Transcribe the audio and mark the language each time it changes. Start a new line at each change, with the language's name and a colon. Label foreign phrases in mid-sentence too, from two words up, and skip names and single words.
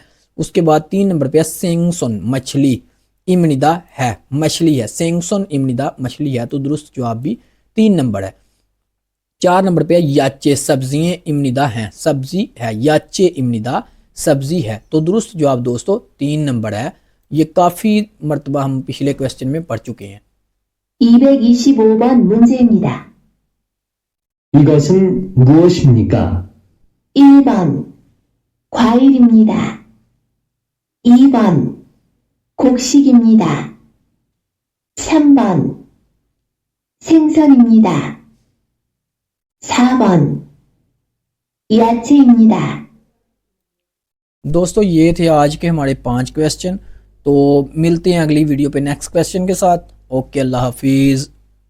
Hindi: उसके बाद 3 नंबर पे है सेंगसुन मछली इम्निदा है, मछली है,
Korean: 생선입니다
Hindi: मछली है। तो दुरुस्त जवाब भी 3 नंबर है। 4 नंबर पे है याचे सब्जियां इम्निदा हैं, सब्जी है,
Korean: 야채입니다
Hindi: सब्जी है। तो दुरुस्त जवाब दोस्तों 3 नंबर है। ये काफ़ी मरतबा हम पिछले क्वेश्चन में पढ़ चुके हैं।
Korean: 225번 문제입니다. 이것은 무엇입니까? 1번 과일입니다. 2번 곡식입니다. 3번 생선입니다. 4번 야채입니다.
Hindi: दोस्तों ये थे आज के हमारे 5 क्वेश्चन। तो मिलते हैं अगली वीडियो पे
English: next question
Hindi: के साथ। ओके, अल्लाह हाफिज़।